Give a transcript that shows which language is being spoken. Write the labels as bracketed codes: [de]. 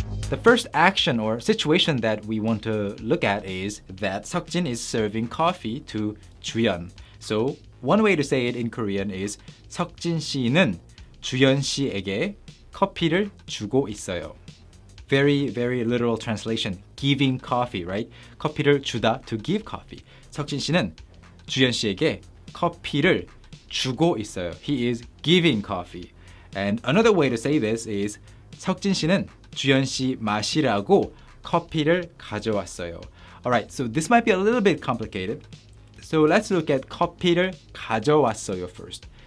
[en] The first action or situation that we want to look at is that Seokjin is serving coffee to Juyeon. So one way to say it in Korean is [ko] 석진 씨는 주연 씨에게 커피를 주고 있어요. [en] Very, very literal translation. Giving coffee, right? [ko] 커피를 주다, [en] to give coffee. [ko] 석진 씨는 주연 씨에게 커피를 주고 있어요. [en] He is giving coffee. And another way to say this is [ko] 석진 씨는 주연 씨 마시라고 커피를 가져왔어요. [en] Alright, so this might be a little bit complicated. So let's look at [ko] 커피를 가져왔어요 [en] first.